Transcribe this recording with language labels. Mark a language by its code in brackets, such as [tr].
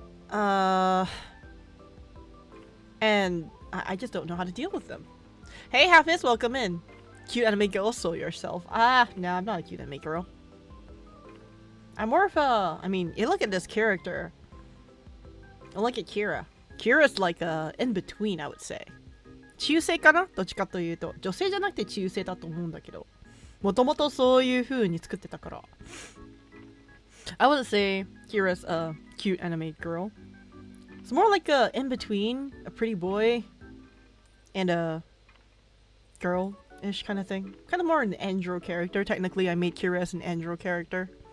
[en] And I just don't know how to deal with them. Hey Hafiz, welcome in. Cute anime girl, so yourself. No, I'm not a cute anime girl. I'm more of a, I mean, you look at this character. I look at Kira. Kira's like a in-between, I would say. [ja] 中性かな？どっちかというと。女性じゃなくて中性だと思うんだけど。もともとそういう風に作ってたから。 [en] I wouldn't say Kira's a cute anime girl. It's more like a in-between, a pretty boy and a girl-ish kind of thing. Kind of more an andro character. Technically, I made Kira as an andro character.